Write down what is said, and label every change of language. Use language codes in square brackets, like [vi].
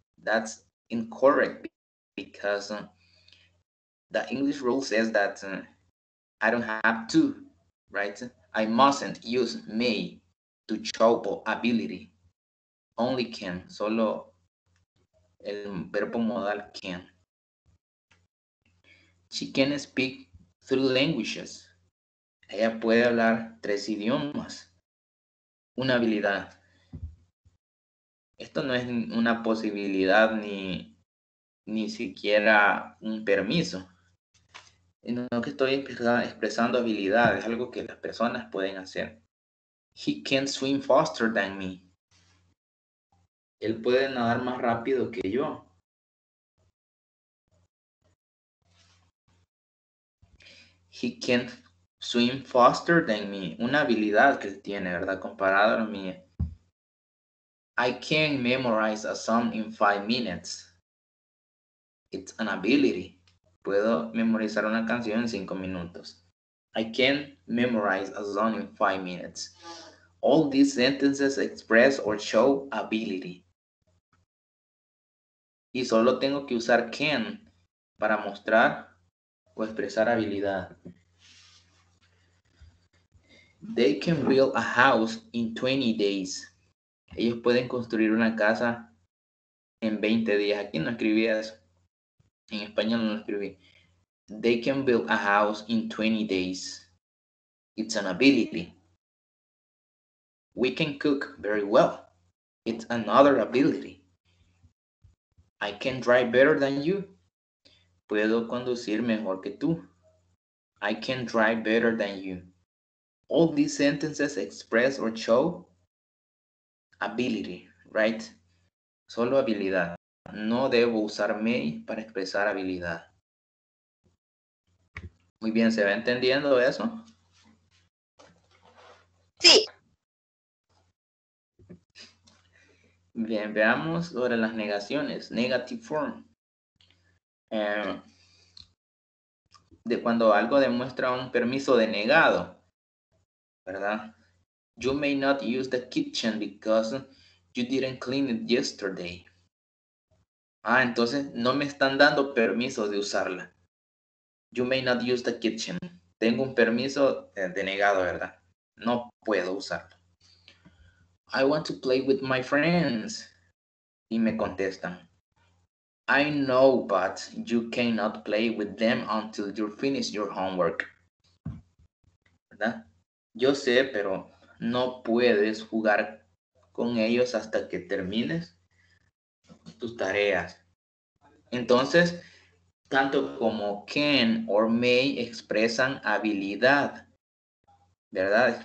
[en] That's incorrect because the English rule says that I don't have to, right? I mustn't use may to show ability. Only can, [es] solo el verbo modal can. [en] She can speak 3 languages. [es] Ella puede hablar 3 idiomas. Una habilidad. Esto no es una posibilidad ni siquiera un permiso. No que estoy expresando habilidades, algo que las personas pueden hacer. [en] He can swim faster than me. [es] Él puede nadar más rápido que yo. [en] He can swim faster than me. [es] Una habilidad que él tiene, ¿verdad? Comparado a la mía. [en] I can memorize a song in 5 minutes. It's an ability. [es] Puedo memorizar una canción en 5 minutos. [en] I can memorize a song in 5 minutes. All these sentences express or show ability. [es] Y solo tengo que usar can para mostrar o expresar habilidad. [en] They can build a house in 20 days. [es] Ellos pueden construir una casa en 20 días. Aquí no escribí eso. En español no lo escribí. [en] They can build a house in 20 days. It's an ability. We can cook very well. It's another ability. I can drive better than you. [es] Puedo conducir mejor que tú. [en] I can drive better than you. All these sentences express or show ability, right? [es] Solo habilidad. No debo usar may para expresar habilidad. Muy bien, ¿se va entendiendo eso? Sí. Bien, veamos sobre las negaciones. [en] Negative form. [es] De cuando algo demuestra un permiso denegado, ¿verdad? [en] You may not use the kitchen because you didn't clean it yesterday. [es] Entonces no me están dando permiso de usarla. [en] You may not use the kitchen. [es] Tengo un permiso denegado, ¿verdad? No puedo usarlo. [en] I want to play with my friends. [es] Y me contestan. [en] I know, but you cannot play with them until you finish your homework. [es] ¿Verdad? Yo sé, pero no puedes jugar con ellos hasta que termines tus tareas. Entonces, tanto como can or may expresan habilidad, ¿verdad?